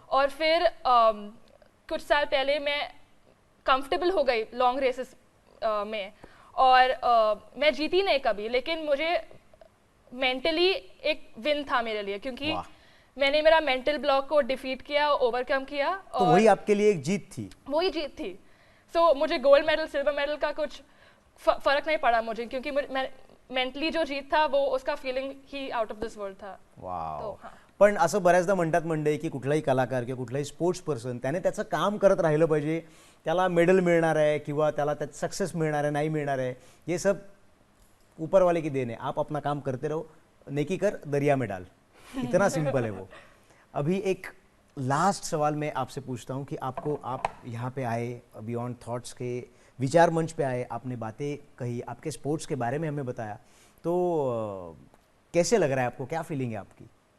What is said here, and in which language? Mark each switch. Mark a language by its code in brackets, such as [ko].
[hi] और फिर कुछ साल पहले मैं कंफर्टेबल हो गई लॉन्ग रेसेस में और मैं जीती नहीं कभी, लेकिन मुझे मेंटली एक विन था मेरे लिए, क्योंकि वाह। मैंने मेरा मेंटल ब्लॉक को डिफीट किया, ओवरकम किया तो और वही आपके लिए एक जीत थी। वही जीत थी। सो मुझे गोल्ड मेडल सिल्वर मेडल का कुछ फर्क नहीं पड़ा मुझे, क्योंकि मेंटली जो जीत था वो उसका feeling he out of this world था। वाव. तो, हां. [mr] पण असं बऱ्याचदा म्हणतात मंडळी की कुठलाही कलाकार किंवा कुठलाही स्पोर्ट्स पर्सन त्याने त्याचं काम करत राहिलं पाहिजे, त्याला मेडल मिळणार आहे किंवा त्याला त्यात सक्सेस मिळणार आहे नाही मिळणार आहे, [hi] ये सब ऊपर वाले की देन है. आप अपना काम करते रहो, नेकी कर दरिया में डाल, इतना सिंपल है वो. अभी एक लास्ट सवाल मैं आपसे पूछता हूँ कि आप यहाँ पे आए, बियॉन्ड थॉट्स के विचार मंच पे आए, आपने बातें कही, आपके स्पोर्ट्स के बारे में हमें बताया, तो कैसे लग रहा है आपको, क्या फीलिंग है आपकी?